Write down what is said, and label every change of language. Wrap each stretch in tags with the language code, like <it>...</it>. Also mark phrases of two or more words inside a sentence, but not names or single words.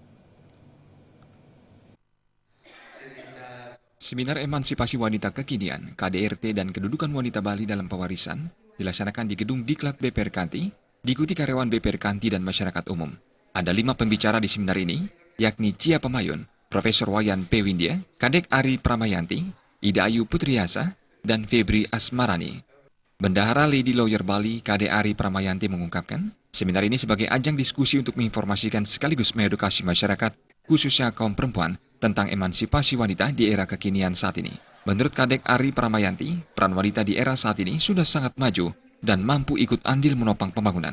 <id>Seminar Emansipasi Wanita Kekinian, KDRT dan Kedudukan Wanita Bali dalam Pewarisan dilaksanakan di Gedung Diklat BPR Kanti, diikuti karyawan BPR Kanti dan masyarakat umum. Ada 5 pembicara di seminar ini, yakni Cia Pemayun, Profesor Wayan P. Windia, Kadek Ari Pramayanti, Ida Ayu Putriasa, dan Febri Asmarani. Bendahara Lady Lawyer Bali, Kadek Ari Pramayanti mengungkapkan, seminar ini sebagai ajang diskusi untuk menginformasikan sekaligus mengedukasi masyarakat, khususnya kaum perempuan, tentang emansipasi wanita di era kekinian saat ini. Menurut Kadek Ari Pramayanti, peran wanita di era saat ini sudah sangat maju dan mampu ikut andil menopang pembangunan.</id>